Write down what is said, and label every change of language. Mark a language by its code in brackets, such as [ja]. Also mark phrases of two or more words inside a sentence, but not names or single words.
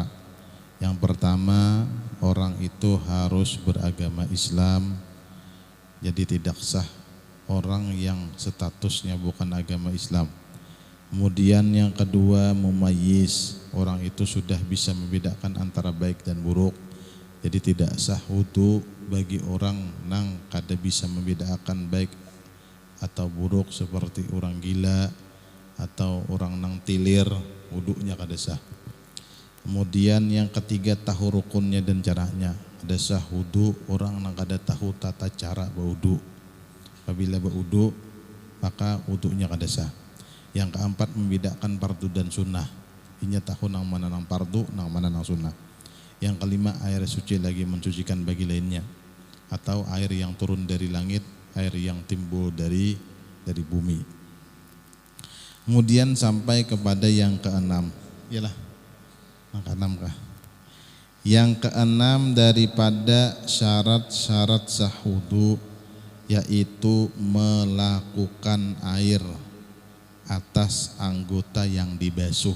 [id] Yang pertama, orang itu harus beragama Islam. Jadi tidak sah orang yang statusnya bukan agama Islam. Kemudian yang kedua, mumayyiz. Orang itu sudah bisa membedakan antara baik dan buruk. Jadi tidak sah wudu bagi orang [bjn] nang kada bisa [id] membedakan baik atau buruk, seperti orang gila atau orang [bjn] nang tilir, [id] wudunya [bjn] kada sah. [id] Kemudian yang ketiga, tahu rukunnya dan caranya. [bjn] Kada sah wudu orang nang kada tahu tata cara berwudu. [id] Apabila berwudu maka wudunya [bjn] kada sah. [id] Yang keempat, membedakan fardu dan sunnah. [bjn] Inya tahu nang mana nang fardu, nang mana nang sunnah. [id] Yang kelima, air suci lagi mensucikan bagi lainnya, atau air yang turun dari langit, air yang timbul dari bumi. Kemudian sampai kepada yang keenam. Iyalah, yang keenam kah? Yang keenam daripada syarat-syarat sah wudu yaitu melakukan air atas anggota yang dibasuh.